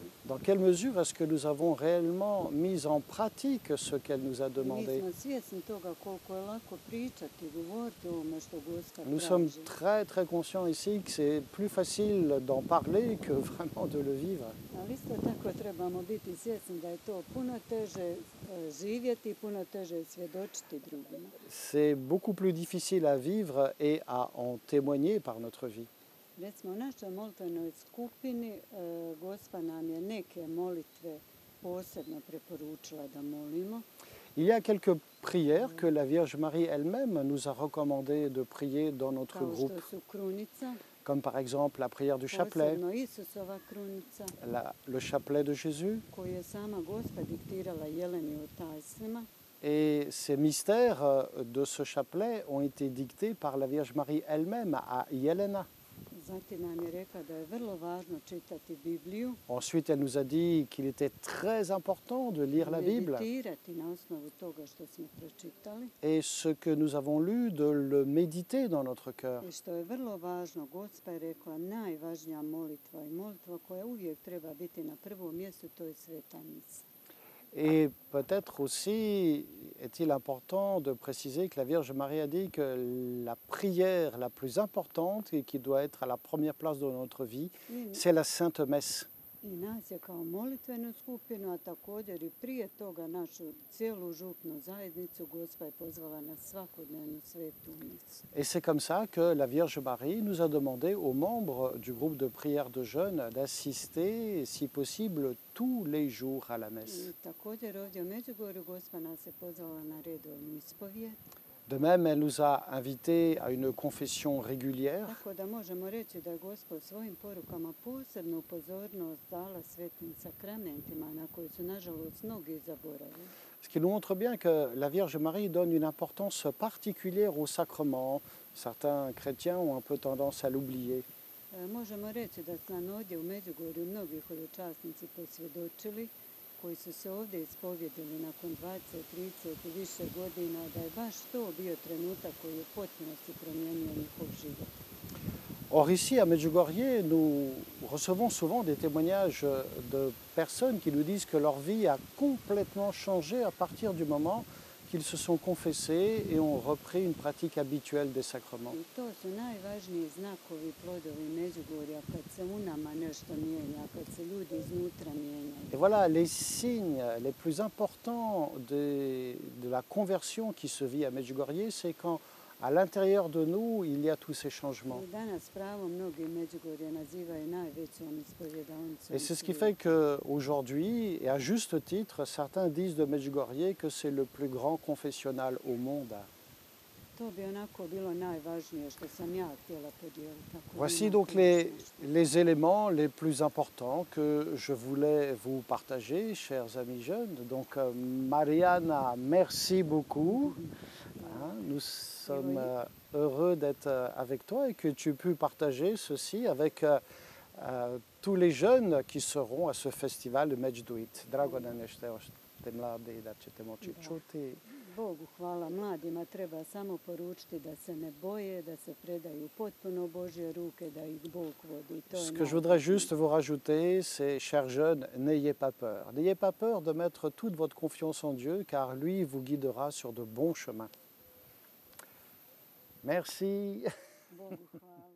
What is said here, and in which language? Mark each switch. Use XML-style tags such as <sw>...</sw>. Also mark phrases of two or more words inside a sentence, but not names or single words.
<fr>Dans quelle mesure est-ce que nous avons réellement mis en pratique ce qu'elle nous a</fr> <hr>Mi</hr> <fr>demandé?</fr> <hr>smo svjesni toga koliko je lako pričati, govoriti o ovome što Gospa</hr> <fr>Nous sommes</fr> <hr>traži.</hr> <fr>très très conscients ici que c'est plus facile d'en parler que vraiment de le vivre.</fr> <hr>Ali isto tako trebamo biti svjesni da je to puno teže živjeti, puno teže svjedočiti drugima.</hr> <fr>C'est beaucoup plus difficile à vivre et à en témoigner par notre vie.</fr> <hr>Recimo, u našoj molitvenoj skupini Gospa nam je neke molitve posebno preporučila da molimo.</hr> <fr>Il y a quelques prières que la Vierge Marie elle-même nous a recommandé de prier dans notre</fr> <hr>kao</hr> <fr>groupe,</fr> <hr>što su krunica,</hr> <fr>comme par exemple la prière du chapelet,</fr> <hr>posebno Isusova krunica,</hr> <fr>le chapelet de Jésus.</fr> <hr>koju je sama Gospa diktirala Jeleni u tajstvima.</hr> <fr>Et ces mystères de ce chapelet ont été dictés par la Vierge Marie elle-même à Jelena.</fr> <hr>Zatim nam je rekla da je vrlo važno čitati Bibliju,</hr> <fr>Ensuite, elle nous a dit qu'il était très important de lire la Bible</fr> <hr>meditirati na osnovu toga što smo pročitali</hr> <fr>et ce que nous avons lu, de le méditer dans notre cœur.</fr> <hr>i što je vrlo važno, Gospa je rekla najvažnija molitva i molitva koja uvijek treba biti na prvom mjestu, to je Sveta misa.</hr> <fr>Et peut-être aussi est-il important de préciser que la Vierge Marie a dit que la prière la plus importante et qui doit être à la première place dans notre vie, c'est la Sainte Messe.</fr> <hr>I nas je kao molitvenu skupinu, a također i prije toga našu cijelu župnu zajednicu, Gospa je pozvala na svakodnevnu svetu misu.</hr> <fr>Et c'est comme ça que la Vierge Marie nous a demandé aux membres du groupe de prière de jeunes d'assister, si possible, tous les jours à la messe.</fr> <hr>I također ovdje u Međugorju Gospa nas je pozvala na redovnu ispovijed.</hr> <fr>De même, elle nous a invités à une confession régulière.</fr> <hr>Tako da možemo reći da je Gospa u svojim porukama posebnu pozornost dala svetim sakramentima na koje su nažalost mnogi zaboravili.</hr> <fr>Ce qui nous montre bien que la Vierge Marie donne une importance particulière au sacrement. Certains chrétiens ont un peu tendance à l'oublier.</fr> <hr>Možemo reći da su nam ovdje u Međugorju mnogi hodočasnici posvjedočili koji su se ovdje ispovjedili nakon 20, 30 i više godina, da je baš to bio trenutak koji je u potpunosti promijenio njihov život.</hr> <fr>Or ici à Medjugorje, nous recevons souvent des témoignages de personnes qui nous disent que leur vie a complètement changé à partir du moment qu'ils se sont confessés et ont repris une pratique habituelle des sacrements.</fr> <hr>I to su najvažniji znakovi, plodovi Međugorja, kad se u nama nešto mijenja, kad se ljudi iznutra mijenjaju.</hr> <fr>Et voilà les signes les plus importants de la conversion qui se vit à Medjugorje, c'est quand à l'intérieur de nous, il y a tous ces changements.</fr> <hr>I danas pravo mnogi Međugorje nazivaju najvećom ispovjedaonicom.</hr> <fr>Et c'est ce qui fait qu'aujourd'hui, et à juste titre, certains disent de Medjugorje que c'est le plus grand confessionnal au monde.</fr> <hr>To bi onako bilo najvažnije što sam ja htjela podijeliti.</hr> <fr>Voici donc les éléments les plus importants que je voulais vous partager, chers amis jeunes. Donc, Mariana, merci beaucoup. Nous sommes heureux d'être avec toi et que tu aies pu partager ceci avec tous les jeunes qui seront à ce festival de Međduit.</fr> <hr>Drago nam je što ste mladi i da ćete moći čuti. Bogu hvala, mladima treba samo poručiti da se ne boje, da se predaju potpuno u Božje ruke, da ih Bog vodi.</hr> <fr>Ce que je voudrais juste vous rajouter, c'est, chers jeunes, n'ayez pas peur. N'ayez pas peur de mettre toute votre confiance en Dieu, car lui vous guidera sur de bons chemins. Merci.</fr> <hr>Bogu hvala.</hr>